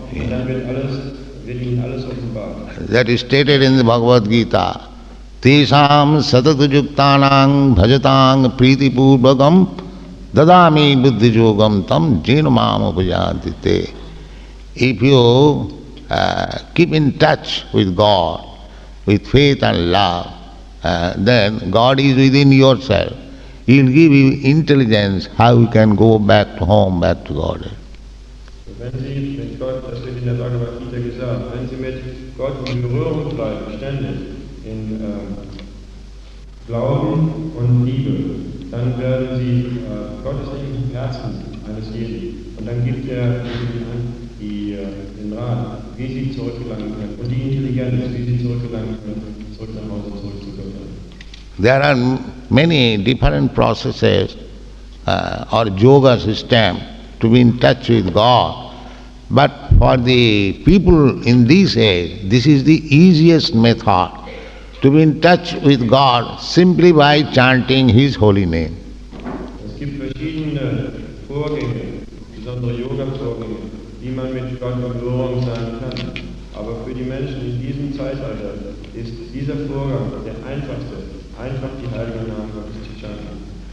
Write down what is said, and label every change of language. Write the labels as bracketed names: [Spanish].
[German] Und dann wird Ihnen alles offenbart. [English] That is stated in the Bhagavad Gita. [Sanskrit] Tesam satatujuktanang bhajatang pritipurvakam dadami buddhijogam tam jenamam upajanti te. [English] If you keep in touch with God, with faith and love, then God is within yourself. He will give you intelligence how you can go back to home, back to God. [German] Wenn Sie mit Gott, das wird in der Bhagavad Gita gesagt, wenn Sie mit Gott in Berührung bleiben, ständig, in Glauben und Liebe, dann werden Sie Gottes im Herzen eines jeden. Und dann gibt er Ihnen den Rat, wie Sie zurückgelangen können. Und die Intelligenz, wie Sie zurückgelangen können, zurück nach Hause, zurück zu Gott. [English] There are many different processes or yoga system to be in touch with God. But for the people in this age, this is the easiest method to be in touch with God simply by chanting His holy name. [German] Es gibt verschiedene Vorgänge, besondere Yoga-Vorgänge, wie man mit Gott in Berührung sein kann. Aber für die Menschen in diesem Zeitalter ist dieser Vorgang der einfachste, einfach die heiligen Namen Gottes zu chanten.